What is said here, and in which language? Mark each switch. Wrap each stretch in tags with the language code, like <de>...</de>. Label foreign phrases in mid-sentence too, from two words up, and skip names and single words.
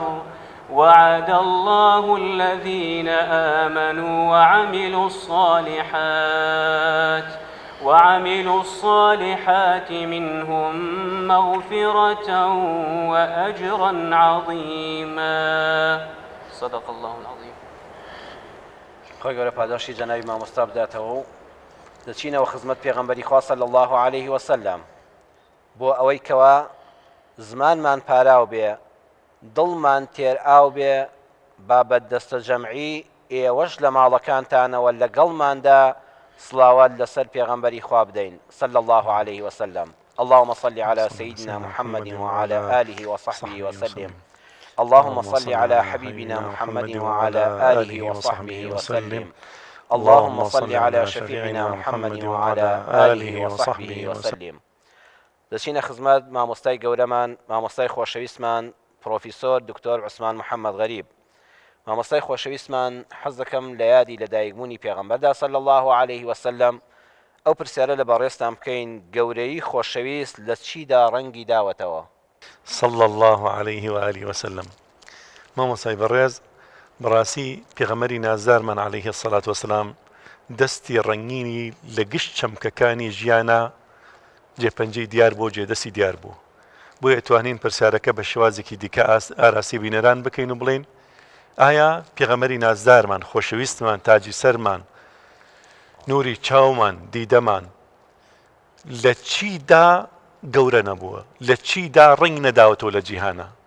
<ar>وعد الله الذين آمنوا وعملوا الصالحات منهم مغفرة وأجرا عظيما. صدق الله العظيم.</ar> <ckb>خۆی گەورە پاداشی جەنابی مامۆستا بداتەوە و دەچینەوە خزمەت پێغەمبەری خوا</ckb> <ar>صلی الله عليه وسلم</ar> <ckb>بۆ ئەوەی کەوا زمانمان پاراو بێ، دڵمان تێر ئاو بێ، بابەت دەستە جەمعی ئێوەش لە ماڵەکانتانەوە لەگەڵماندا سڵاوات لەسەر پێغەمبەری خوا بدەین</ckb> <ar>صلی الله عليه وسلم. اللهم صل على سيدنا محمد وعلى آله وصحبه وسلم. اللهم صل على حبيبنا محمد وعلى آله وصحبه وسلم. اللهم صل على شفيعنا محمد وعلى آله وصحبه وسلم.</ar> <ckb>دەچینە خزمەت مامۆستای گەورەمان، مامۆستای خۆشەویستمان پرۆفیسۆر دکتۆر عوسمان محەممەد غەریب. مامۆستای خۆشەویستمان حەز دەکەم لە یادی لەدایکبوونی پێغەمبەردا</ckb> <ar>صلی الله عليه وسلم</ar> <ckb>ئەو پرسیارە لە بەڕێستان بکەین، گەورەی خۆشەویست لە چیدا ڕەنگی داوەتەوە؟</ckb> <ar>صلى الله عليه وآله وسلم.</ar> <ckb>مامۆستای بەڕێز، بەڕاستی پێغەمبەری نازدارمان</ckb> <ar>عليه الصلاة والسلام</ar> <ckb>دەستی ڕەنگینی لە گشت چەمکەکانی ژیانە جێپەنجەی دیار بۆ جێدەستی دیار بوو. بۆیە توانین پرسیارەکە بە شێوازێکی دیکە ئاراسی بینەران بکەین و بڵین ئایا پێغەمبەری نازدارمان، خۆشەویستمان، تاجی سەرمان، نوری چاومان، دیدەمان لە چیدا گەورە نەبووە، لە چیدا ڕنگ نەداوەتەوە لە جیهانە؟</ckb>